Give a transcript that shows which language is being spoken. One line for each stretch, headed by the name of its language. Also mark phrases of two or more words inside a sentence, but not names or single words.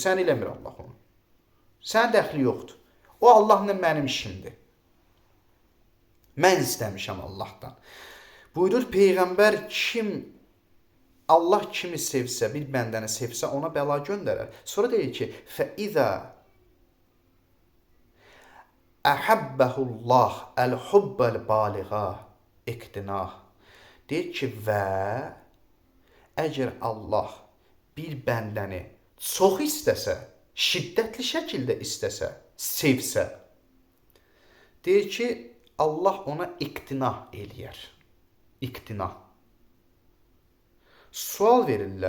Azerbaijani: Səni eləmir Allah onu. Sənə dəxli yoxdur. O Allahla mənim işimdir. Mən istəmişəm Allahdan. Buyurur Peyğəmbər, Allah kimi sevsə, bir bəndəni sevsə, ona bəla göndərər. Sonra deyir ki,
Arabic: فَإِذَا أَحَبَّهُ اللّٰهِ الْحُبَّ الْبَالِغَى اِقْتِنَاهِ.
Azerbaijani: Deyir ki, və əgər Allah bir bəndəni çox istəsə, şiddətli şəkildə istəsə, sevsə, deyir ki, Allah ona iqtinah eləyər. İqtinah. Sual verirlər.